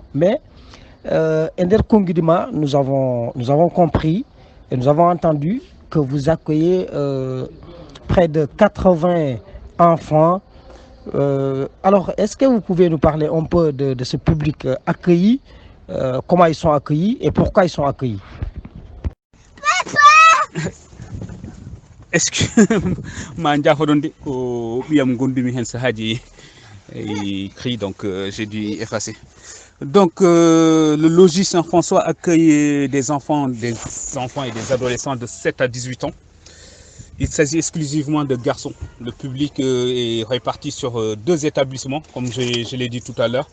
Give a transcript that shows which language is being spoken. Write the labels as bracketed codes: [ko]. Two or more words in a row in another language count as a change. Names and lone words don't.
[fr] Mais, Ender Kongidima, nous avons compris et nous avons entendu que vous accueillez près de 80 enfants. Alors, est-ce que vous pouvez nous parler un peu de ce public accueilli, comment ils sont accueillis et pourquoi ils sont accueillis? Est-ce que [ff] ma jaafoɗon de ko ɓiyam gondumi hen sahaji cri, [fr] donc j'ai dû effacer. Donc le logis Saint-François accueille des enfants et des adolescents de 7 à 18 ans. Il s'agit exclusivement de garçons. Le public est réparti sur deux établissements, comme je l'ai dit tout à l'heure.